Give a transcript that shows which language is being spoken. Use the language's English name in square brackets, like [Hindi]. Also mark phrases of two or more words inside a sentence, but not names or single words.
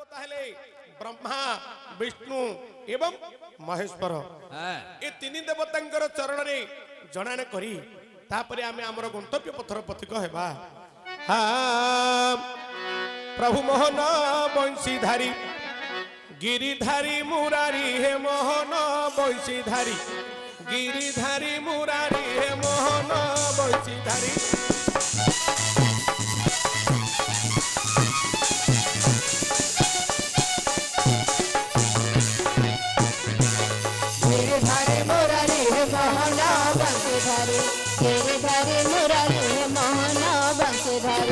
[Odia] ହେଲେ ବ୍ରହ୍ମା ବିଷ୍ଣୁ ଏବଂ ମହେଶ୍ୱର ଏ ତିନି ଦେବତାଙ୍କର ଚରଣ ରେ ଜଣାଣ କରି ତାପରେ ଆମେ ଆମର ଗନ୍ତବ୍ୟ ପଥର ପଥିକ ହେବା। [Hindi] प्रभु मोहन बंशीधारी गिरिधारी मुरारी हे मोहन बंशीधारी गिरिधारी मुरारी हे मोहन बंशीधारी गिरिधारी मुरारी हे मोहन बंशीधारी गिरिधारी मुरारी हे मोहन बंशीधारी